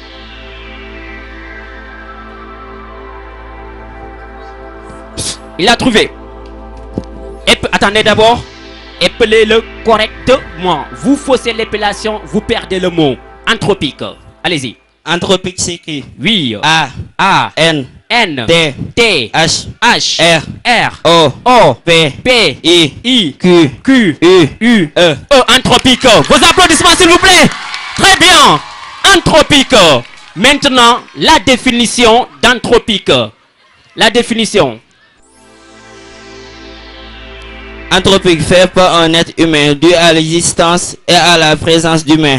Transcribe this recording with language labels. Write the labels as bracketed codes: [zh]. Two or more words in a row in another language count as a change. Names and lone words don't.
[fr] Il a trouvé. Attendez d'abord. Épelez-le correctement. Vous faussez l'épellation, vous perdez le mot. Anthropique. Allez-y. Anthropique, c'est écrit. Oui. A. N. T. H. R. O. P. I. Q. U. E. Anthropique. Vos applaudissements, s'il vous plaît. Très bien. Anthropique. Maintenant, la définition d'anthropique. La définition. Anthropique fait par un être humain dû à l'existence et à la présence d'humains.